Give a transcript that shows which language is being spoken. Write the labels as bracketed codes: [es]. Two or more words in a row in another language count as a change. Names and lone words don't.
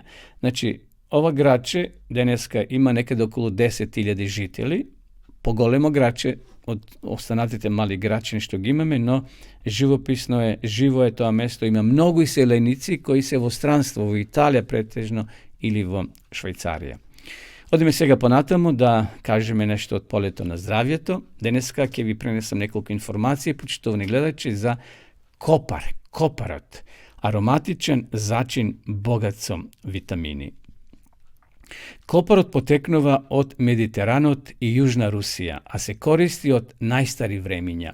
[mk] Значи, ова градче денеска има некаде околу 10.000 жители, поголемо градче, останатите мали градче што га имаме, но живописно је, живо је то место, има многу иселеници кои се во странство, у Италија претежно или во Швајцарија. Odime сега понатаму да кажеме нешто од полето на здравјето. Денеска ќе ви пренесам неколку информации, почитувани гледачи, за копар, копарот, ароматичен зачин богат со витамини. Копарот потекнува од Медитеранот и Јужна Русија, а се користи од најстари времиња.